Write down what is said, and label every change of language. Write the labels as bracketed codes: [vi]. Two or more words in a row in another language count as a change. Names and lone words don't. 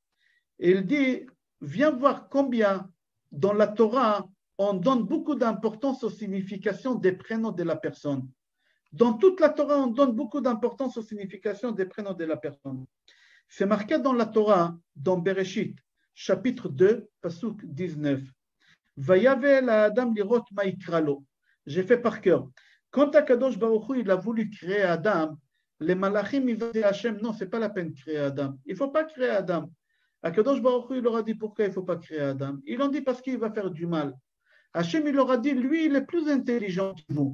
[fr] Il dit, viens voir combien dans la Torah, on donne beaucoup d'importance aux significations des prénoms de la personne. Dans toute la Torah, on donne beaucoup d'importance aux significations des prénoms de la personne. C'est marqué dans la Torah, dans Bereshit, chapitre 2, pasuk 19. [he] ויבא אל האדם לראות מה יקרא לו. [fr] J'ai fait par cœur. Quand [he] הקדוש ברוך הוא, [fr] il a voulu créer Adam, les malachim, ils ont dit à Hachem, non, ce n'est pas la peine de créer Adam. Il ne faut pas créer Adam. [he] הקדוש ברוך הוא, [fr] il leur a dit pourquoi il ne faut pas créer Adam. Ils l'ont dit parce qu'il va faire du mal. Hachem, il leur a dit, lui, il est plus intelligent que vous.